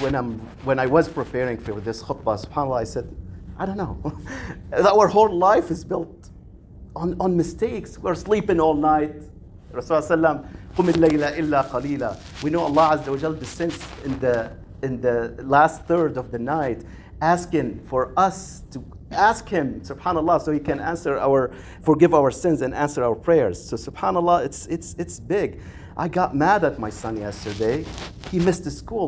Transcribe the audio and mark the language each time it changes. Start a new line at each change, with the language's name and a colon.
English: When I was preparing for this khutbah, subhanallah, I said, I don't know. Our whole life is built on mistakes. We're sleeping all night.
Arabic: Rasulullah قُمِ اللَّيْلَ إِلَّا قَلِيلًا.
English: We know Allah Azza wa Jal descends in the last third of the night, asking for us to ask him, subhanallah, so he can forgive our sins and answer our prayers. So subhanallah, it's big. I got mad at my son yesterday. He missed the school.